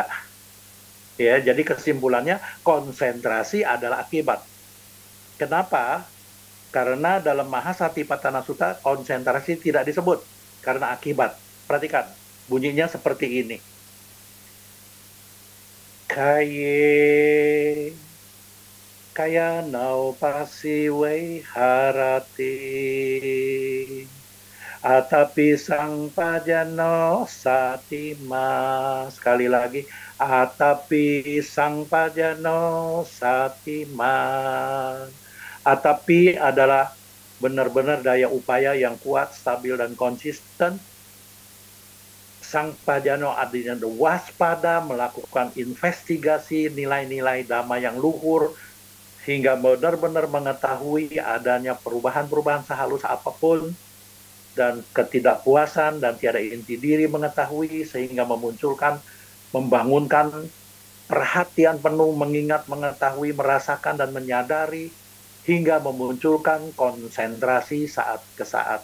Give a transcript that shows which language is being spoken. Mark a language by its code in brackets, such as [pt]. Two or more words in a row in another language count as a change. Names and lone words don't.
[id] Ya, jadi kesimpulannya konsentrasi adalah akibat. Kenapa? Karena dalam Mahasatipatthana Sutta konsentrasi tidak disebut karena akibat. Perhatikan, bunyinya seperti ini. [pi] Kaye kaya nau pasiwe harati atapi sang pajano satima. [id] Sekali lagi, [pi] atapi sang pajano satiman. [id] Atapi adalah benar-benar daya upaya yang kuat, stabil, dan konsisten. [pi] Sang pajano [id] artinya waspada, melakukan investigasi nilai-nilai Dhamma yang luhur, hingga benar-benar mengetahui adanya perubahan-perubahan sehalus apapun, dan ketidakpuasan, dan tiada inti diri mengetahui, sehingga memunculkan, membangunkan perhatian penuh, mengingat, mengetahui, merasakan, dan menyadari, hingga memunculkan konsentrasi saat ke saat.